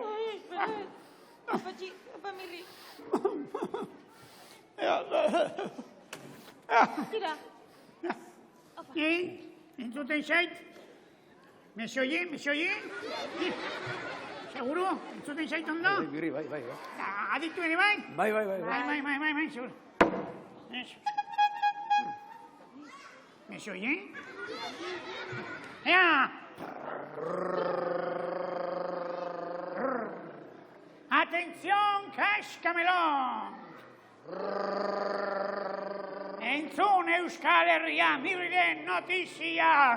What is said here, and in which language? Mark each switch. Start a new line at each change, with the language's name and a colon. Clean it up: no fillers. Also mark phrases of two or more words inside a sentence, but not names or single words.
Basque: Apatxi, apamirri. Tira. Entzuten zait?
Spanish: ¿Me oye?
Basque: ¿Seguro? ¿Entzuten zait ondo? Bai. Aditu ere bai? Bai, seguro.
Spanish: Eso. ¿Me oye? ¡Ea! ¡Atención, cascamelón!
Basque: Entzun Euskal Herria Mirriren notizia!